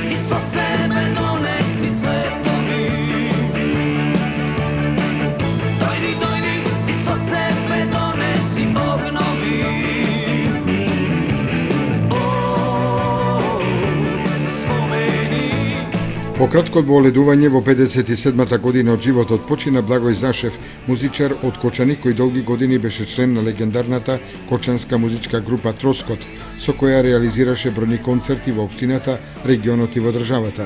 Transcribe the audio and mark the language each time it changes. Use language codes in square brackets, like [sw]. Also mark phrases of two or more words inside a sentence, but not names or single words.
[mk] са семе донеси цветови. Дојди, дојди и са себе донеси обнови. По кратко одболедување во 57-та година од животот почина Благој Зашев, музичар од Кочани кој долги години беше член на легендарната кочанска музичка група Троскот, со која реализираше бројни концерти во општината, регионот и во државата.